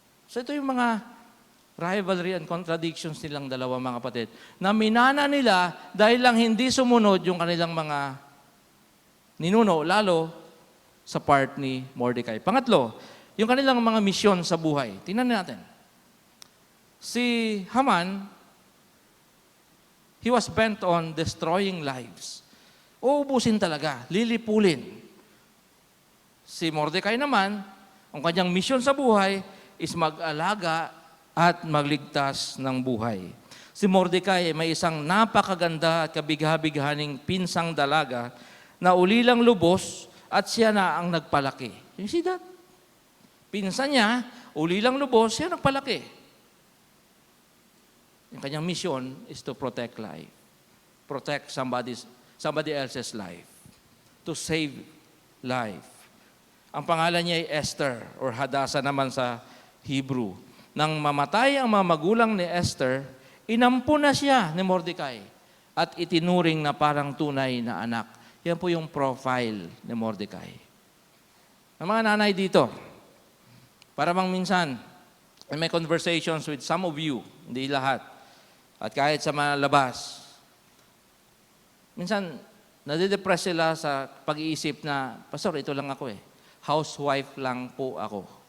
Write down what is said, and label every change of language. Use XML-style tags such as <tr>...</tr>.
<tl>So ito yung mga</tl> <en>rivalry and contradictions</en> <tl>nilang dalawa, mga kapatid, na minana nila dahil lang hindi sumunod yung kanilang mga ninuno, lalo sa part ni Mordecai. Pangatlo, yung kanilang mga misyon sa buhay. Tingnan natin.</tl> <en>Si Haman, he was bent on destroying lives.</en> <tl>Uubusin talaga, lilipulin. Si Mordecai naman, ang kanyang misyon sa buhay is mag-alaga at magligtas ng buhay. Si Mordecai may isang napakaganda at kabigha-bighaning pinsang dalaga na ulilang lubos at siya na ang nagpalaki.</tl> <en>You see that?</en> <tl>Pinsan niya, ulilang lubos, siya nagpalaki. Yung kanyang</tl> <en>mission is to protect life. Protect somebody else's life. To save life.</en> <tl>Ang pangalan niya ay Esther or Hadassah naman sa Hebrew. Nang mamatay ang mga magulang ni Esther, inampo na siya ni Mordecai at itinuring na parang tunay na anak. Yan po yung profile ni Mordecai. Ang mga nanay dito, para bang minsan,</tl> <en>may conversations with some of you,</en> <tl>hindi lahat, at kahit sa mga labas, minsan, nadidepress sila sa pag-iisip na, Pastor, ito lang ako housewife lang po ako.</tl>